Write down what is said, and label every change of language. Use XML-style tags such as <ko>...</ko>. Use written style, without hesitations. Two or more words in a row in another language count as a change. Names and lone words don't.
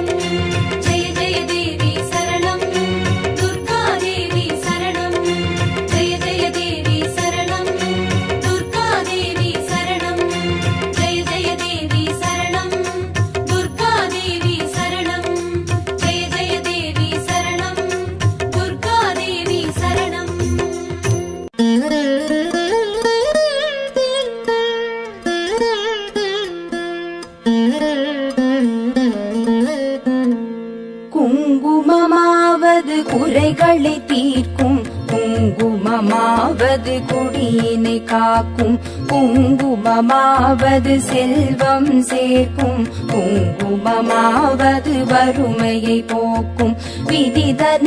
<sa>जय जय देवी शरणं दुर्गा देवी शरणं जय जय देवी शरणं दुर्गा देवी शरणं जय जय देवी शरणं दुर्गा देवी शरणं जय जय देवी शरणं दुर्गा देवी शरणं</sa> <ta>குங்குமமாவது குறைகளை தீர்க்கும் குங்குமமாவது குடியினை காக்கும் குங்குமமாவது செல்வம் சேர்க்கும் குங்குமமாவது வறுமையை போக்கும் விதிதனை</ta>